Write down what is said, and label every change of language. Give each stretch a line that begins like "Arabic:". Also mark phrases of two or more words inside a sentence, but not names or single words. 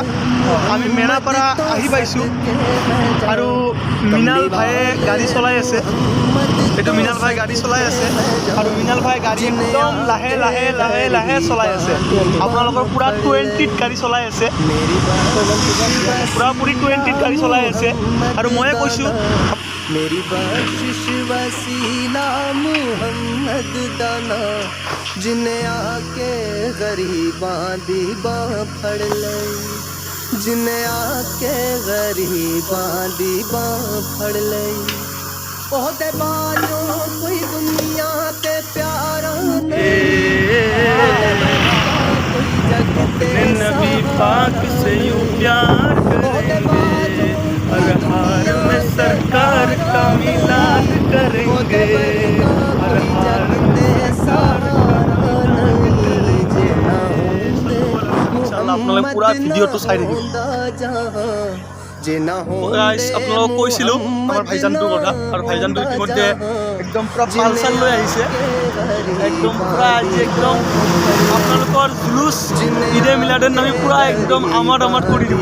Assamese: আমি মেনাপাৰা আহি পাইছোঁ আৰু মিনাল ভাইয়ে গাড়ী চলাই আছে। এইটো মিনাল ভাই গাড়ী চলাই আছে আৰু মিনাল ভাই গাড়ী একদম লাহে চলাই আছে। আপোনালোকৰ পূৰা 20ত গাড়ী চলাই আছে, পূৰাপুৰি 20ত গাড়ী চলাই আছে। আৰু ময়ে কৈছোঁ
Punjabi: ਮੇਰੀ ਬਖ਼ਸ਼ਿਸ਼ ਵਸੀਲਾ ਮੁਹੰਮਦ ਦਾਨਾ ਜਿਨ੍ਹੇਂ ਆਕੇ ਗਰੀਬਾਂ ਦੀ ਬਾਹ ਫੜ ਲਈ, ਜਿਨ੍ਹੇਂ ਆਕੇ ਗਰੀਬਾਂ ਦੀ ਬਾਹ ਫੜ ਲਈ। ਓਹਦੇ ਬਾਜੋਂ ਕੋਈ ਦੁਨੀਆ ਤੇ ਪਿਆਰਾ ਕੋਈ ਜਗ ਤੇ
Urdu: نبی پاک سے یوں پیار کریں گے، ہر ہار میں سرکار کا میلاد کریں گے، ہر ہار میں
Assamese: আপোনালোকে পুৰা ভিডিঅ'টো চাই থাকিব। আপোনালোকক কৈছিলোঁ আমাৰ ভাইজানটোৰ কথা, আৰু ভাইজানটো ইতিমধ্যে একদম পুৰা পালচাৰ লৈ আহিছে। একদম পুৰা আজি একদম আপোনালোকৰ জুলুচ ঈদে মিলাদুন নবী পুৰা একদম আমাৰ কৰি দিব।